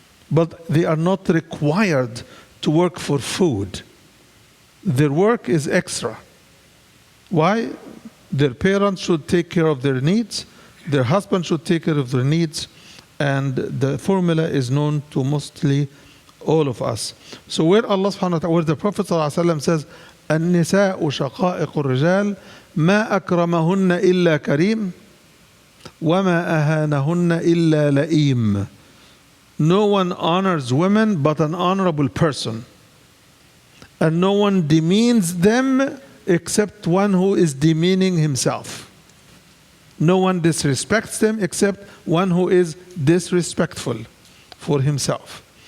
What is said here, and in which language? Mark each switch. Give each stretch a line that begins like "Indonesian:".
English: But they are not required to work for food. Their work is extra. Why? Their parents should take care of their needs, their husband should take care of their needs, and the formula is known to mostly all of us. So where Allah subhanahu wa ta'ala, where the Prophet says,
Arabic: النساء شقائق الرجال ما أكرمهن إلا كريم وما أهانهن إلا لئيم.
English: No one honors women but an honorable person, and no one demeans them except one who is demeaning himself. No one disrespects them except one who is disrespectful for himself.